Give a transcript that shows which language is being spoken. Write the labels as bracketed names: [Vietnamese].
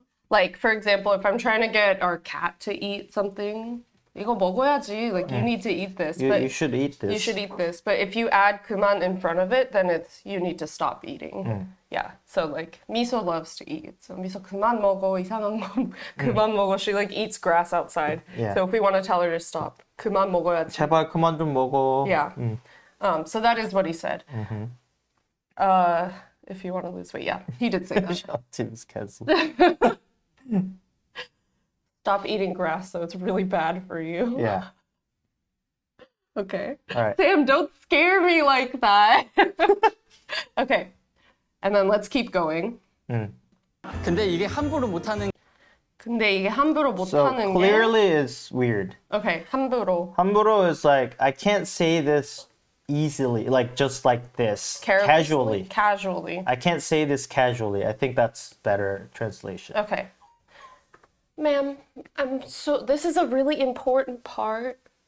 [English] Like, for example, if I'm trying to get our cat to eat something, [Korean] 이거 먹어야지. [English] Like, you need to eat this. But You should eat this. you should eat this. But if you add 그만 in front of it, then it's you need to stop eating. Yeah. So like Miso loves to eat. [Korean] So Miso 그만 먹어 이상한 거 그만 먹어. [English] She like eats grass outside. Yeah. So if we want to tell her to stop, [Korean] 그만 먹어야지. 제발 그만 좀 먹어. [English] Yeah. So that is what he said. If you want to lose weight, yeah, he did say that. Tim's castle. Stop eating grass, so it's really bad for you. Yeah. Okay. All right. Sam, don't scare me like that. Okay. And then let's keep going. [Korean] 근데 이게 함부로 못하는 근데 이게 함부로 [English] So [Korean] 못하는 게 [English] clearly it's weird. Okay, 함부로. 함부로 is like I can't say this easily, like just like this, Carelessly. casually. Casually. I can't say this casually. I think that's better translation. Okay. Ma'am, this is a really important part.